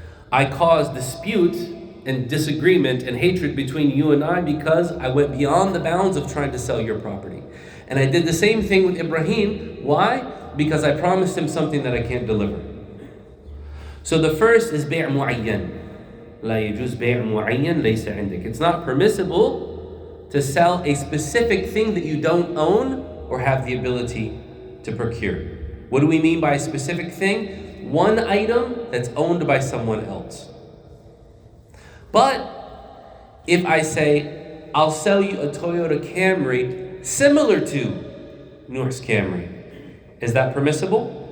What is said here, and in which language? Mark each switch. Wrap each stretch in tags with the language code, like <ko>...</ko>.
<en>I caused dispute and disagreement and hatred between you and I because I went beyond the bounds of trying to sell your property. And I did the same thing with Ibrahim. Why? Because I promised him something that I can't deliver. So the first is بيع معين.</en> <ar>لا يجوز بيع معين ليس عندك.</ar> <en>It's not permissible to sell a specific thing that you don't own or have the ability to procure. What do we mean by a specific thing? One item that's owned by someone else. But if I say, I'll sell you a Toyota Camry similar to Noor's Camry, is that permissible?</en>